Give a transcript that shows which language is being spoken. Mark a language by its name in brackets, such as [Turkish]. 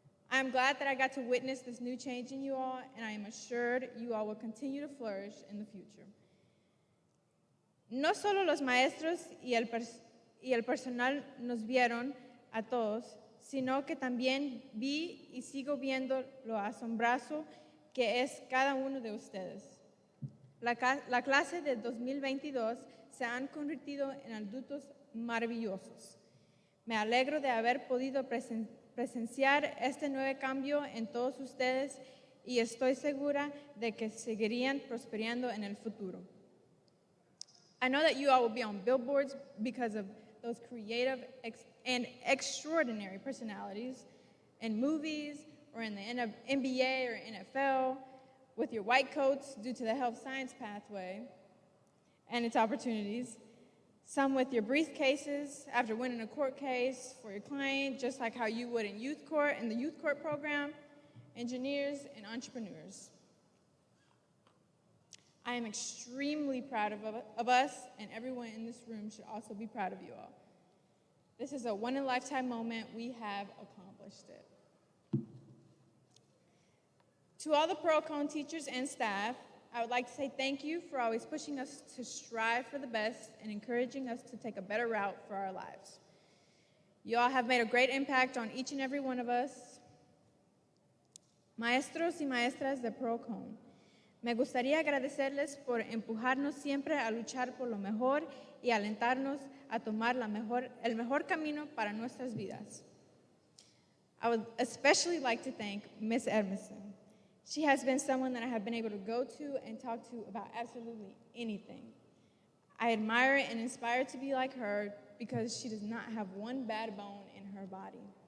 [English] I'm glad that I got to witness this new change in you all, and I am assured you all will continue to flourish in the future. [Spanish] No solo los maestros y el personal nos vieron a todos, sino que también vi y sigo viendo lo asombroso que es cada uno de ustedes. La clase de 2022 se han convertido en adultos maravillosos. Me alegro de haber podido presenciar este nuevo cambio en todos ustedes y estoy segura de que seguirían prosperando en el futuro. [English] I know that you all will be on billboards because of those creative and extraordinary personalities in movies or in the NBA or NFL, with your white coats due to the health science pathway and its opportunities, some with your briefcases after winning a court case for your client, just like how you would in youth court, in the youth court program, engineers, and entrepreneurs. I am extremely proud of us, and everyone in this room should also be proud of you all. This is a one-in-a-lifetime moment. We have accomplished it. To all the Pearl-Cohn teachers and staff, I would like to say thank you for always pushing us to strive for the best and encouraging us to take a better route for our lives. You all have made a great impact on each and every one of us. [Spanish] Maestros y maestras de Pearl-Cohn, me gustaría agradecerles por empujarnos siempre a luchar por lo mejor y alentarnos a tomar el mejor camino para nuestras vidas. [English] I would especially like to thank Miss Edmondson. She has been someone that I have been able to go to and talk to about absolutely anything. I admire and inspire to be like her because she does not have one bad bone in her body.